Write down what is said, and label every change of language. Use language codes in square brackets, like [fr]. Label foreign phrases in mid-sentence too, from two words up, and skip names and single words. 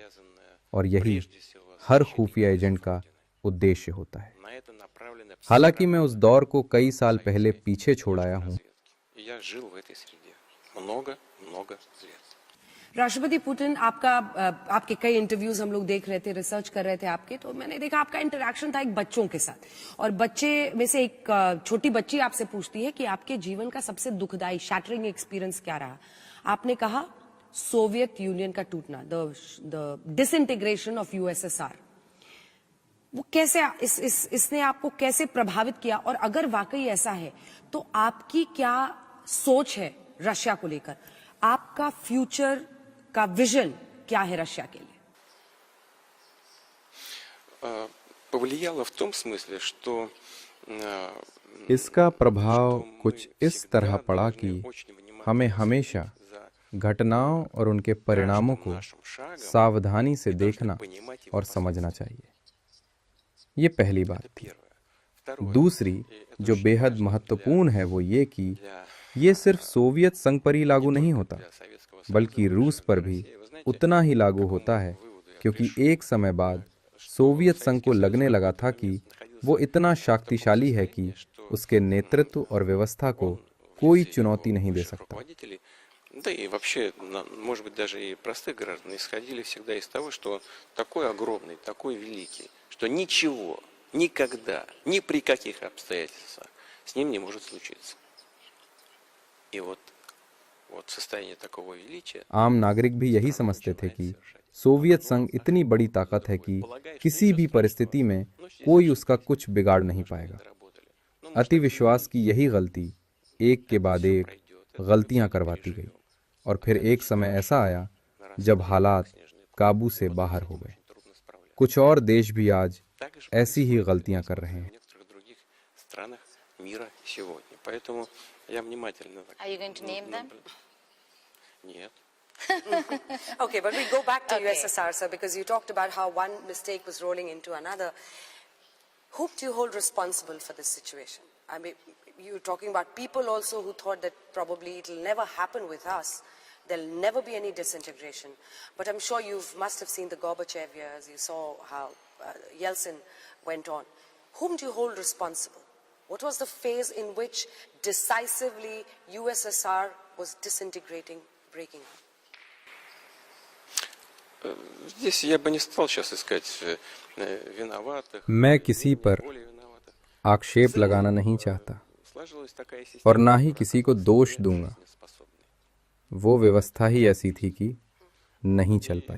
[ru] связанная [hi] और यही [ru] прежде всего с [hi] हर [ru] защитой [hi] खुफिया [ru] интересов [hi] एजेंट का [ru] Родины. [hi] उद्देश्य होता है। [ru] На это направлены все [hi] हालांकि मैं उस दौर को कई साल [ru] Союзе [hi] पहले पीछे छोड़ आया [ru] внешней [hi] हूँ, [ru] разведки. И я жил в этой среде много лет. [hi] राष्ट्रपति पुतिन, आपके कई इंटरव्यूज हम लोग देख रहे थे, रिसर्च कर रहे थे आपके, तो मैंने देखा आपका इंटरेक्शन था एक बच्चों के साथ, और बच्चे में से एक छोटी बच्ची आपसे पूछती है कि आपके जीवन का सबसे दुखदाई [en] shattering experience [hi] क्या रहा? आपने कहा सोवियत यूनियन का टूटना, [en] the disintegration of USSR. [hi] वो कैसे इसने आपको कैसे प्रभावित किया, और अगर वाकई ऐसा है तो आपकी क्या सोच है रशिया को लेकर? आपका फ्यूचर का विजन क्या है रशिया के लिए? [ru] Повлияло в том смысле, что [hi] इसका प्रभाव कुछ इस तरह पड़ा कि हमें हमेशा घटनाओं और उनके परिणामों को सावधानी से देखना और समझना चाहिए। ये पहली बात थी। दूसरी, जो बेहद महत्वपूर्ण है, वो ये कि ये सिर्फ सोवियत संघ पर ही लागू नहीं होता, बल्कि रूस पर भी उतना ही लागू होता है, क्योंकि एक समय बाद सोवियत संघ को लगने लगा था कि वो इतना शक्तिशाली है कि उसके नेतृत्व और व्यवस्था को कोई चुनौती नहीं दे सकता। [ru] руководители, да и вообще, может быть, даже и простых граждан, исходили всегда из того, что он такой огромный, такой великий, что ничего, никогда, ни при каких обстоятельствах с ним не может случиться. И вот состояние такого величия... [hi] आम नागरिक भी यही समझते थे कि सोवियत संघ इतनी बड़ी ताकत है कि किसी भी परिस्थिति में कोई उसका कुछ बिगाड़ नहीं पाएगा। अति विश्वास की यही गलती एक के बाद एक गलतियां करवाती गई, और फिर एक समय ऐसा आया जब हालात काबू से बाहर हो गए। कुछ और देश भी आज ऐसी ही गलतियां कर रहे हैं। [en] Are you going to name them? [ru] Нет. [en] Okay, but we go back to Okay. USSR, sir, because you talked about how one mistake was rolling into another. Whom do you hold responsible for this situation? I mean, you're talking about people also who thought that probably it'll never happen with us. There'll never be any disintegration. But I'm sure you must have seen the Gorbachev years. You saw how Yeltsin went on. Whom do you hold responsible? What was the phase in which decisively USSR was disintegrating, breaking up? [ru] Здесь я бы не стал сейчас искать виноватых. [hi] मैं किसी पर [ru] более виноватых. [hi] आक्षेप लगाना नहीं चाहता [ru] Сложилась такая система, [hi] और ना ही किसी को दोष दूंगा। [ru] неспособная. [hi] वो व्यवस्था ही ऐसी थी कि नहीं चल पाई।